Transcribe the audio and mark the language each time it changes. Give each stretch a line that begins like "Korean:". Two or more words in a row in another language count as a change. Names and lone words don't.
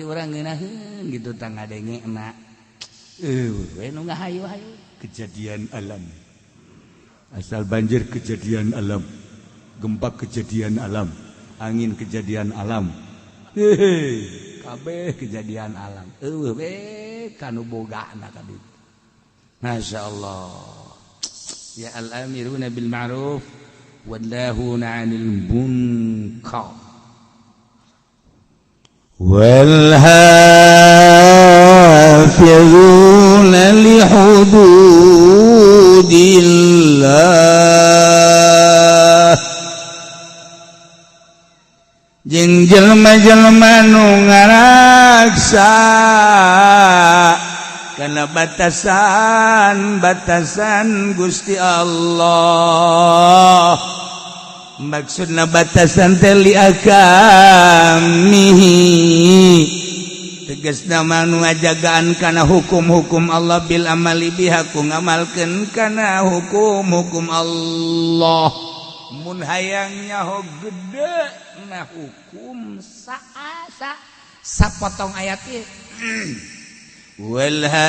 Sundanese: orang ngeunaheun gitu tang ngadengena we nu ngahayu-hayu kejadian alam asal banjir kejadian alam gempa kejadian alam angin kejadian alam kabeh kejadian alam we kanu bogana ka ditu masyaallah
Arabic: يا الآمرون بالمعروف والناهون عن المنكر والحافظون لحدود الله
Sundanese: jeung jelema-jelema nu ngaraksa kana batasan Gusti Allah maksudna batasan teh
Arabic: لأحكامه
Sundanese: tegasna manu ngajagaan kana hukum-hukum Allah
Arabic: بالعمل بها
Sundanese: ku ngamalkeun kana hukum-hukum Allah mun hayang nyaho gede na hukum sapotong ayat ieu wal